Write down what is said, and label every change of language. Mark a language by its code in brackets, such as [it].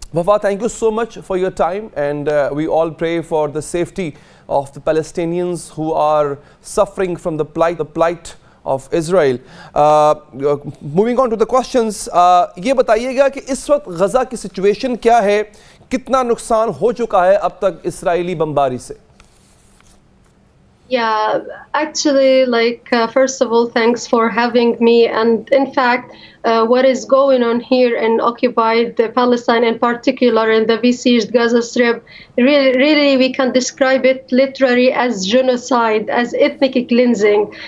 [en] Wafa, thank you so much for your time, and we all pray for the safety of the Palestinians who are suffering from the plight of Israel. Moving on to the questions, [hi] ये बताइएगा कि इस वक्त गजा की situation क्या है, कितना नुकसान हो चुका है अब तक इस्राएली बमबारी से? [en] Yeah, actually, first of all, thanks for having me. And in fact, what is going on here in occupied Palestine, in particular in the besieged Gaza Strip, really, we can describe it literally as genocide, as ethnic cleansing.